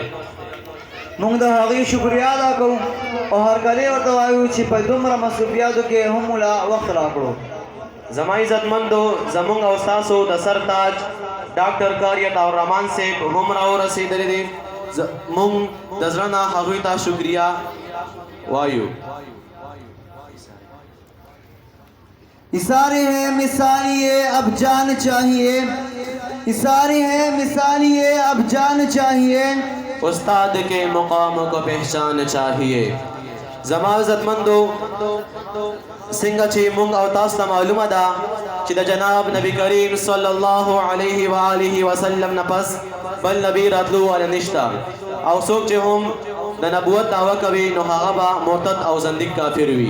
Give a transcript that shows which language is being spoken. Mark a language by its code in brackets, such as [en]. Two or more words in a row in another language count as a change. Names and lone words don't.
[ps] مونږ د هغې شکریا ادا کوو او هرکلی ورته وایو چې په دومره مصروفیاتو کې هم مولا وخت راکړو زما عزتمندو زمونږ او ستاسو د سر تاج ډاکټر قاری عطا الرحمن صاحب هم راورسېدلی دي مونږ د زړه نه هغوی ته شکریا وایو [ur] اشارے ہیں مثالیے اب جان چاہیے اشارے ہیں مثالیے اب جان چاہیے استاد کے مقام کو پہچان چاہیے [ps] زما عزتمندو څنګه چې مونږ او تاسو ته معلومه ده چې د جناب نبی کریم [ar] صلی الله علیه و آله وسلم [ps] نه پس بل نبی راتلو والا نشته او څوک چې هم د نبوت دعوه کوي نو هغه به مرتد او زندیق کافر وي